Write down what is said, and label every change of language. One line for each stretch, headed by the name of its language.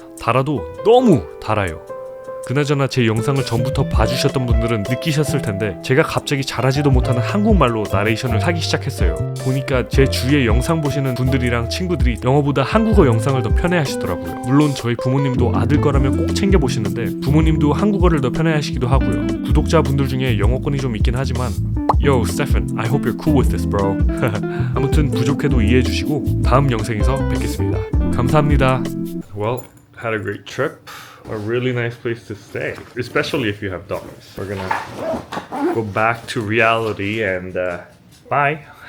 Korean: 달아도 너무 달아요. 그나저나 제 영상을 전부터 봐주셨던 분들은 느끼셨을 텐데 제가 갑자기 잘하지도 못하는 한국말로 나레이션을 하기 시작했어요. 보니까 제 주위에 영상 보시는 분들이랑 친구들이 영어보다 한국어 영상을 더 편해하시더라고요. 물론 저희 부모님도 아들 거라면 꼭 챙겨보시는데 부모님도 한국어를 더 편해하시기도 하고요. 구독자분들 중에 영어권이 좀 있긴 하지만
English: Yo, Stefan, I hope you're cool with this, bro.
Korean: 아무튼 부족해도 이해해주시고 다음 영상에서 뵙겠습니다. 감사합니다.
English: Well, had a great trip. a really nice place to stay, especially if you have dogs. We're gonna go back to reality and bye.